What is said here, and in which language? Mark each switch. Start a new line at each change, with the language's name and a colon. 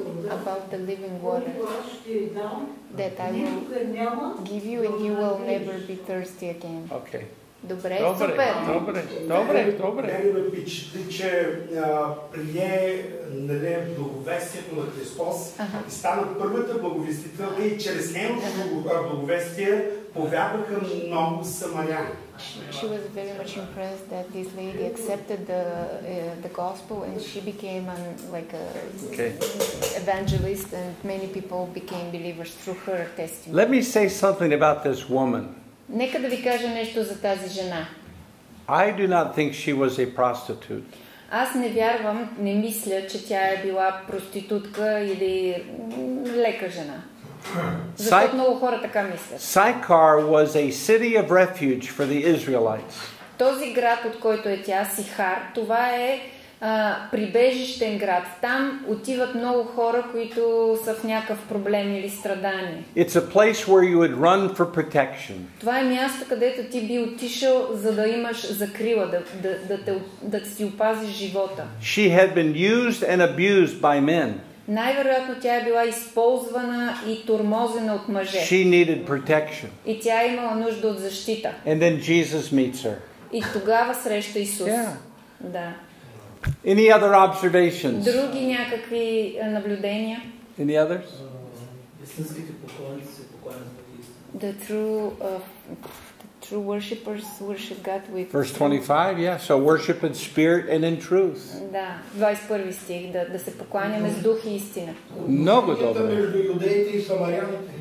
English: About the living water that I will give you and you will never be thirsty again. Okay.
Bulgarian: Добре, супер. Добре. Мен ме впечатли, че прие благовестието на Христос и стана първата благовестителка и чрез нейното благовестие повярваха много самаряни.
English: She was very much impressed that this lady accepted the gospel and she became like a evangelist and many people became believers through her testimony. Let me say something about this woman.
Bulgarian: Нека да ви кажа нещо за тази жена.
English: I do not think she was a prostitute.
Bulgarian: Аз не вярвам, не мисля, че тя е била проститутка или лека жена. Защото много хора така мислят.
English: Sychar was a city of refuge for the Israelites.
Bulgarian: Този град, от който е тя, Сихар, това е прибежищен град. Там отиват много хора, които са в някакъв проблем или страдание.
English: It's a place where you would run for protection.
Bulgarian: Това е място, където ти би отишъл, за да имаш закрила, да си опазиш живота.
English: She had been used and abused by men.
Bulgarian: Най-вероятно тя е била използвана и тормозена от мъже.
English: She needed protection.
Bulgarian: И тя е имала нужда от защита.
English: And then Jesus meets her.
Bulgarian: И тогава среща Исус.
English: Yeah.
Bulgarian: Да.
English: Any other observations?
Bulgarian: Други някакви наблюдения?
English: Any others?
Bulgarian: Истинските поклонници се поклонят в истина.
English: The true worshippers worship God with... Verse 25, yeah. So worship in spirit and in truth.
Bulgarian: Да, 21 стих, да се покланяме с дух и истина. Много добре. Между юдеите и самаряните.